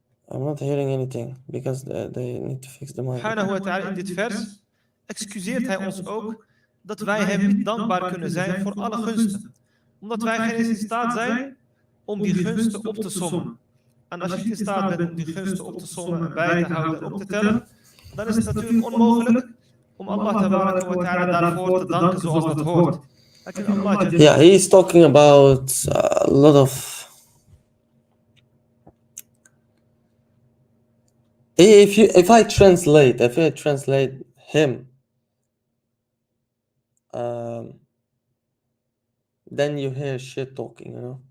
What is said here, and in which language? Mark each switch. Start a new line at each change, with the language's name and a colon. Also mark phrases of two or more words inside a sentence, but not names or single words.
English: I'm not hearing anything because they need to fix the mic.
Arabic: سبحانه وتعالى
Dutch: in dit vers excuseert hij ons ook dat wij hem niet dankbaar kunnen zijn voor alle gunsten. Omdat wij geen eens in staat zijn om die gunsten op te sommen. En als je niet in staat bent om die gunsten op te sommen en bij te houden en op te tellen, dan is het natuurlijk onmogelijk om Allah
Arabic: تبارك وتعالى
Dutch: daarvoor te danken zoals dat hoort.
English: Yeah, he is talking about a lot of... If I translate him, then you hear shit talking, you know.